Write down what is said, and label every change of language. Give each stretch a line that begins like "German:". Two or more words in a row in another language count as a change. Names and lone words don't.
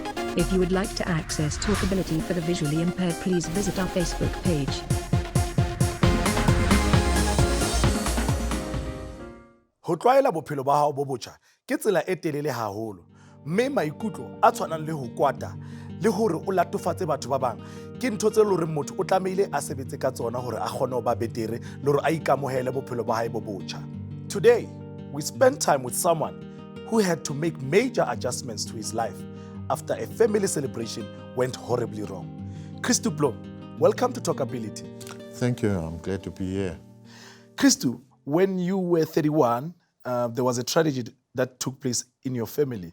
English: If you would like to access TalkAbility for the visually impaired, please visit our Facebook page.
Southern Sotho: Ho tlwaela bophelo ba hao bo botjha ke tsela e telele haholo, mme maikutlo a tshwanang le ho kwata le hore o latofatse batho ba bang ke ntho tse leng hore motho o tlamehile a sebetse ka tsona hore a kgone ho ba betere le hore a ikamohele bophelo ba hae bo botjha.
English: Today, we spend time with someone who had to make major adjustments to his life after a family celebration went horribly wrong. Christu Blom, welcome to TalkAbility. Thank you. I'm glad to be here. Christu, when you were 31, there was a tragedy that took place in your family.